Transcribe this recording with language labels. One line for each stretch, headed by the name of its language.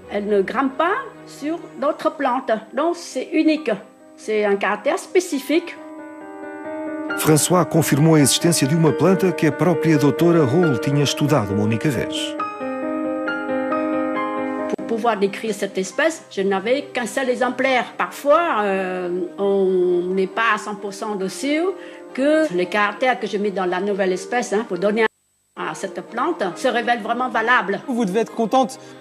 French: Elle ne grimpe pas sur d'autres plantes. Donc c'est unique. C'est un caractère spécifique.
Portuguese: François confirmou a existência de uma planta que a própria doutora Hull tinha estudado uma única vez.
French: Pour pouvoir décrire cette espèce, je n'avais qu'un seul exemplaire. Parfois, on n'est pas à 100% sûr que les caractères que je mets dans la nouvelle espèce pour donner à cette plante se révèlent vraiment valables. Vous devez être contente.